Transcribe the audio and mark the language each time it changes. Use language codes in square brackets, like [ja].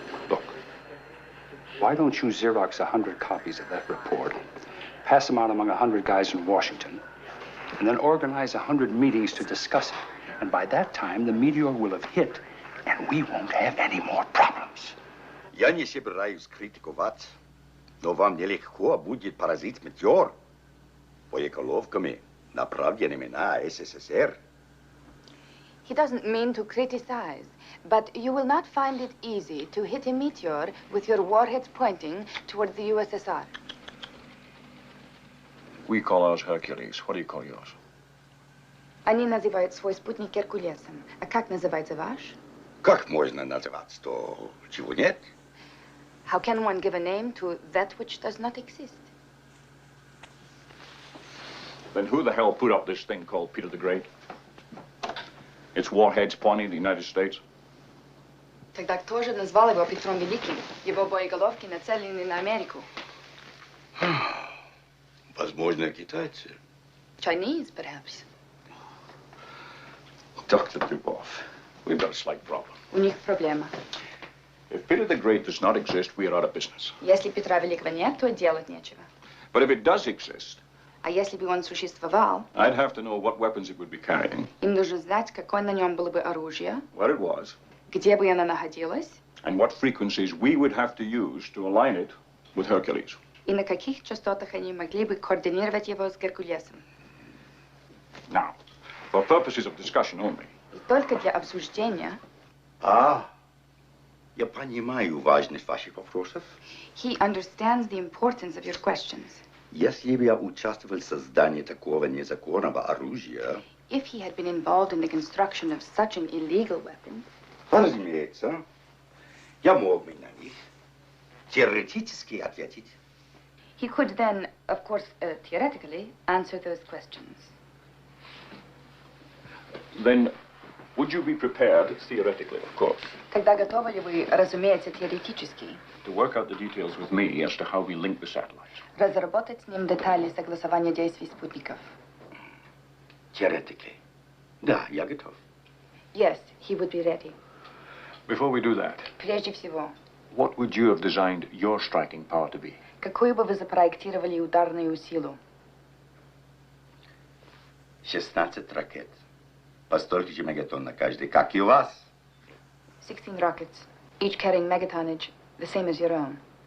[en] Look, why don't you Xerox 100 copies of that report, pass them out among 100 guys in Washington, and then organize 100 meetings to discuss it. And by that time, the meteor will have hit, and we won't have any more problems. [ru] Я не собираюсь критиковать, но вам нелегко будет поразить метеор боеголовками, направленными на СССР. [en] He doesn't mean to criticize, but you will not find it easy to hit a meteor with your warheads pointing towards the USSR. We call ours Hercules. What do you call yours? [ru] Они называют свой спутник Геркулесом. А как называется ваш? Как можно называть то, чего нет? [en] How can one give a name to that which does not exist? Then who the hell put up this thing called Peter the Great? Its warheads pointing to the United States? [ru] Тогда кто же назвал его Петром Великим? Его боеголовки нацелены на Америку. Возможно, китайцы. [en] Chinese, perhaps. Dr. Dubov, we've got a slight problem. [ru] У них проблема. [en] If Peter the Great does not exist, we are out of business. [ru] Если Петра Великого нет, то делать нечего. [en] But if it does exist, [ru] А если бы он существовал, [en] I'd have to know what weapons it would be carrying, [ru] им нужно знать, какое на нем было бы оружие, [en] what it was, [ru] где бы оно находилось, [en] and what frequencies we would have to use to align it with Hercules. [ru] и на каких частотах они могли бы координировать его с Геркулесом. [en] Now, for purposes of discussion only. [ru] И только для обсуждения. Я понимаю важность ваших вопросов. [en] He understands the importance of your questions. [ru] Если бы я участвовал в создании такого незаконного оружия... [en] If he had been involved in the construction of such an illegal weapon... [ru] Разумеется, я мог бы на них теоретически ответить. [en] He could then, of course, theoretically, answer those questions. Then, would you be prepared, theoretically, of course, [ru] Тогда готовы ли вы, разумеется, теоретически, [en] to work out the details with me as to how we link the satellites? [ru] разработать с ним детали согласования действий спутников? Теоретически. Да, я готов. [en] Yes, he would be ready. Before we do that, [ru] Прежде всего, [en] what would you have designed your striking power to be? [ru] какую бы вы запроектировали ударную силу? 16 ракет. По столько же мегатонн на каждый, как и у вас. [en] 16 rockets, each carrying megatonnage, the same as your own.